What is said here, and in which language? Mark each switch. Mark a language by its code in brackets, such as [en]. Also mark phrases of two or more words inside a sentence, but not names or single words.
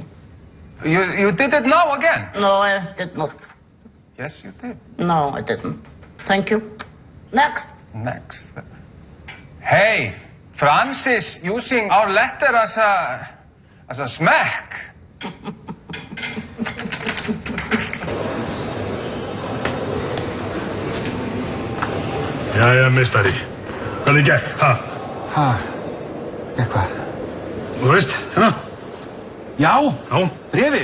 [en] You did it now again? No, I did not. Yes, you did. No, I didn't. Thank you. Next. Hey, Francis using our letter as a smack. [is] Jæja, meistari. Hvernig gekk, Gekk hvað? Þú veist, hérna? Já, bréfið.